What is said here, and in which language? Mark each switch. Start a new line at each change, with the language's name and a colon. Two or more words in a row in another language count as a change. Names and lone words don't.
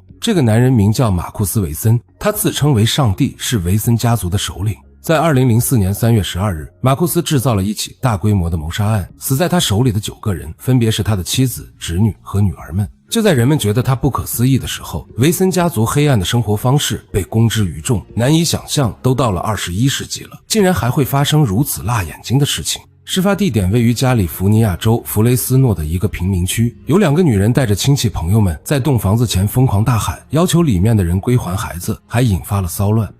Chinese: 這個男人名叫馬庫斯·維森，他自稱為上帝，是維森家族的首領。在2004年3月12日，馬庫斯制造了一起大規模的謀殺案，死在他手裡的9個人分別是他的妻子、侄女和女兒們。就在人們覺得他不可思議的時候，維森家族黑暗的生活方式被公之於眾，難以想象都到了21世紀了，竟然還會發生如此辣眼睛的事情。事發地點位於加利福尼亞州弗雷斯諾的一個貧民區，有2個女人帶着親戚朋友們在棟房子前瘋狂大喊，要求裡面的人歸還孩子，還引發了騷亂。